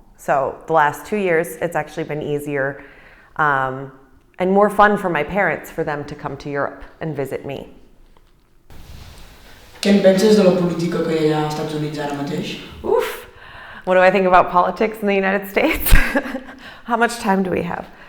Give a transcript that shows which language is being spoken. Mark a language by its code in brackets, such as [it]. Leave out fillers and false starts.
[en] So the last 2 years, it's actually been easier and more fun for my parents for them to come to Europe and visit me. [ca] Què en penses de la política que hi ha als Estats Units ara mateix? Oof. [en] What do I think about politics in the United States? How much time do we have?